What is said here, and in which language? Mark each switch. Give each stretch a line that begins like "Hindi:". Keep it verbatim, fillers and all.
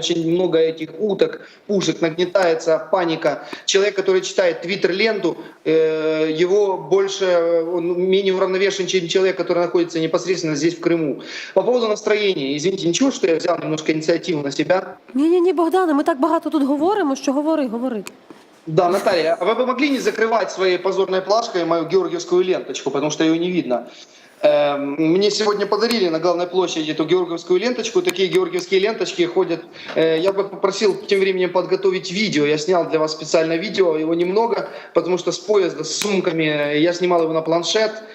Russian: Очень много этих уток, пушек, нагнетается паника. Человек, который читает твиттер-ленту, э, его больше, э, он менее уравновешен, чем человек, который находится непосредственно здесь, в Крыму. По поводу настроения, извините, ничего, что я взял немножко инициативу на себя?
Ukrainian: Ні-ні-ні, Богдане, ми так багато тут говоримо, що говори, говори.
Russian: Да, Наталья, а вы бы могли не закрывать своей позорной плашкой мою георгиевскую ленточку, потому что ее не видно? Эм, Мне сегодня подарили на главной площади эту георгиевскую ленточку. Такие георгиевские ленточки ходят. Э, Я бы попросил тем временем подготовить видео. Я снял для вас специально видео, его немного, потому что с поезда, с сумками, э, я снимал его на планшет.